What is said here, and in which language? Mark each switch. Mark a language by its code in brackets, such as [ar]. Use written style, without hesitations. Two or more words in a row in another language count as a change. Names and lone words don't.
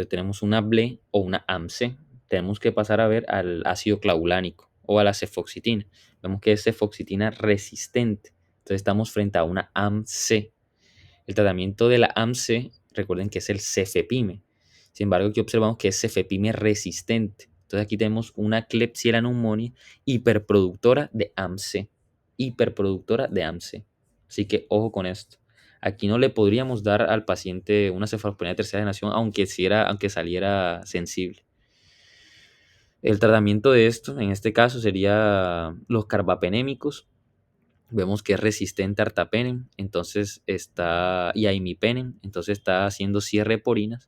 [es] Tenemos una BLE o una AMC. Tenemos que pasar a ver al ácido clavulánico o a la cefoxitina. Vemos que es cefoxitina resistente. Entonces estamos frente a una AMC. El tratamiento de la AMC, recuerden que es el cefepime. Sin embargo, aquí observamos que es cefepime resistente. Entonces aquí tenemos una Klebsiella pneumoniae hiperproductora de AMC. Hiperproductora de AMC. Así que ojo con esto. Aquí no le podríamos dar al paciente una cefalosporina de tercera generación, aunque saliera sensible. El tratamiento de esto, en este caso, sería los carbapenémicos. Vemos que es resistente a artapenem, y a imipenem, entonces está haciendo cierre de porinas.